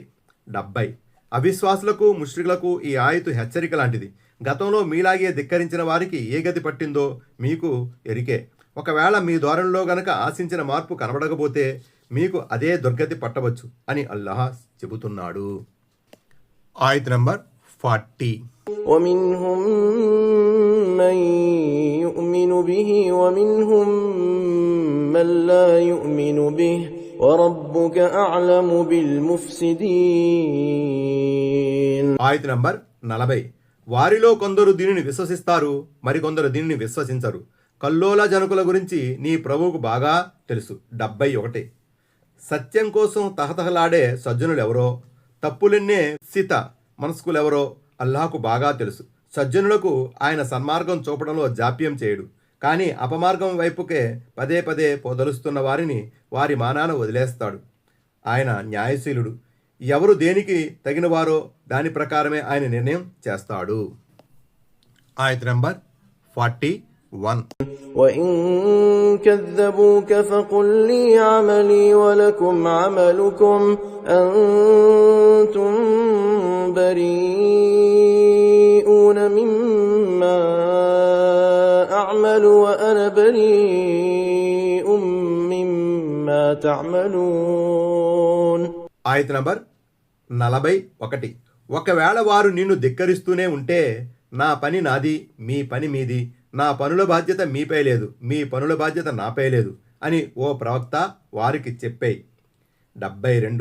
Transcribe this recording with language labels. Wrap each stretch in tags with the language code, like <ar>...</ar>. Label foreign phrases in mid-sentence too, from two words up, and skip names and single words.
<te>70 అవిశ్వాసులకు ముష్రికులకు ఈ ఆయతు హెచ్చరిక లాంటిది. గతంలో మీలాగే ధిక్కరించిన వారికి ఏ గతి పట్టిందో మీకు ఎరికే. ఒకవేళ మీ ధోరణిలో గనక ఆశించిన మార్పు కనబడకపోతే మీకు అదే దుర్గతి పట్టవచ్చు అని అల్లాహ్ చెబుతున్నాడు. ఆయత్ నంబర్ 40.</te> <ar>ومنهم من يؤمن به ومنهم من لا يؤمن به وربك أعلم بالمفسدين.</ar> <te>ఆయత్ నంబర్ 40. వారిలో కొందరు దీనిని విశ్వసిస్తారు, మరికొందరు దీనిని విశ్వసించరు. కల్లోల జనకుల గురించి నీ ప్రభువుకు బాగా తెలుసు. 71. సత్యం కోసం తహతహలాడే సజ్జనులెవరో, తప్పులెన్నే సిత మనస్కులెవరో అల్లాహకు బాగా తెలుసు. సజ్జనులకు ఆయన సన్మార్గం చూపడంలో జాప్యం చేయడు, కానీ అపమార్గం వైపుకే పదే పదే పొదలుస్తున్న వారిని వారి మానాన వదిలేస్తాడు. ఆయన న్యాయశీలుడు. ఎవరు దేనికి తగినవారో దాని ప్రకారమే ఆయన నిర్ణయం చేస్తాడు. ఆయత్ నంబర్ 41.</te> <ar>وإن كذبوك فقل لي عملي ولكم عملكم أنتم بريئون مما أعمل وأنا بريء مما تعملون.</ar> <te>ఆయత్ నంబర్ 41. ఒకవేళ వారు నిన్ను ధిక్కరిస్తూనే ఉంటే నా పని నాది, మీ పని మీది, నా పనుల బాధ్యత మీపై లేదు, మీ పనుల బాధ్యత నాపై లేదు అని ఓ ప్రవక్త వారికి చెప్పేయి. 72.</te>